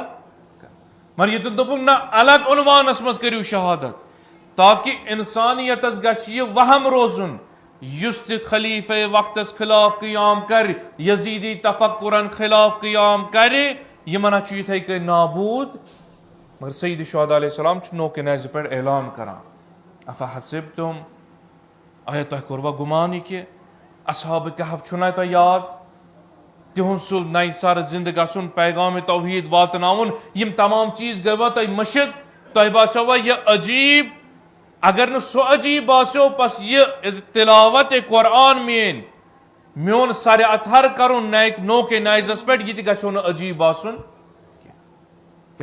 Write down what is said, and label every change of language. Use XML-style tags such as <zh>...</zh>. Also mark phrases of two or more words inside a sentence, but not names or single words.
<ks>مگر ییٚتٮ۪ن دوٚپُکھ نہ الگ عنوانس منٛز کٔرِو شہادت تاکہ انسانیتس گژھِ یہِ وہم روزُن یُس تہِ خلیفے وقتس خلاف قیام کرِ، یزیدی تفکرن خلاف قیام کرِ، یِمن ہا چھُ یِتھے کٔنۍ نابوٗد. مگر سید شہداء</ks> <ar>علیہ السلام</ar> <ks>چھُ نوکہِ نیزِ پٮ۪ٹھ اعلان کران افحسبتم، آیا تۄہہِ کوٚروا گُمان یہِ کہِ اصحابِ کہف چھُنا تۄہہِ یاد، تِہُنٛد سُہ نَیہِ سرٕ زندٕ گژھُن، پیغامِ توحیٖد واتناوُن، یِم تمام چیٖز گٔیوا تۄہہِ مٔشِد، تۄہہِ باسیوا یہِ عجیٖب. اگر نہٕ سُہ عجیٖب باسیو پس یہِ تلاوت قرآن میون سرِ اتھر کرُن نوکہِ نیزس پٮ۪ٹھ یہِ تہِ گژھیو نہٕ عجیٖب باسُن کینٛہہ.</ks>